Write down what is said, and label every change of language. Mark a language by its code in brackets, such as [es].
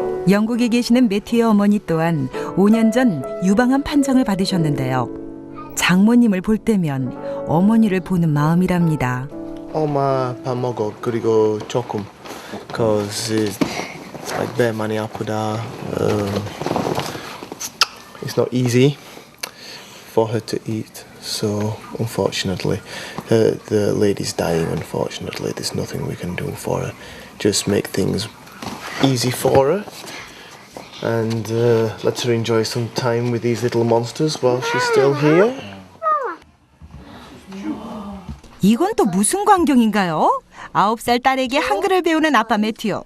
[ko] 영국에 계시는 매튜의 어머니 또한 5년 전 유방암 판정을 받으셨는데요. 장모님을 볼 때면 어머니를 보는 마음이랍니다. 엄마 밥 먹어. 그리고 조금. [en] Cause it's like [ko] 배 많이 아프다. [en] It's not easy for her to eat. So unfortunately, the lady's dying. Unfortunately, there's nothing we can do for her. Just make things easy for her, and let her enjoy some time with these little monsters while she's still here. [ko] 이건 또 무슨 광경인가요? 9살 딸에게 한글을 배우는 아빠 매튜.